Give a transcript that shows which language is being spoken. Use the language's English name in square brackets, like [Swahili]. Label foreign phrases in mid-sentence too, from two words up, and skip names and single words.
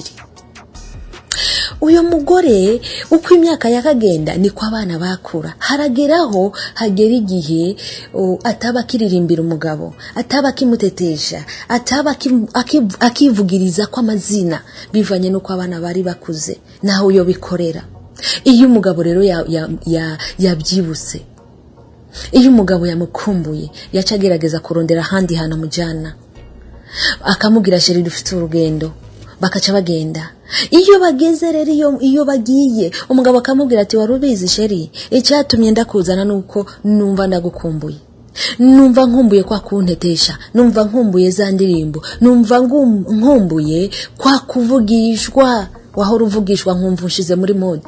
[Rundi] Uyo mugore uko imyaka yakagenda niko abana bakura, harageraho hagera igihe ataba kiririmbira umugabo, ataba kimutetesha, ataba akivugiriza kwa mazina, bivanye nuko abana bari bakuze naho uyo bikorera. Iyo umugabo rero yabyibutse, iyo umugabo yamukumbuye, yacagerageza kurondera handi hana mujana, akamubwira sheri dufite urugendo, bakaca bagenda. Iyo bageze rero, iyo bagiye, umugabo akamubwira ati warubizi sheri, icyatumye ndakuzana nuko numva ndagukumbuye, numva nkumbuye kwa kuntetesha, numva nkumbuye za ndirimbo, numva nkumbuye kwa kuvugishwa, wahora uvugishwa nkumva ushize muri moto.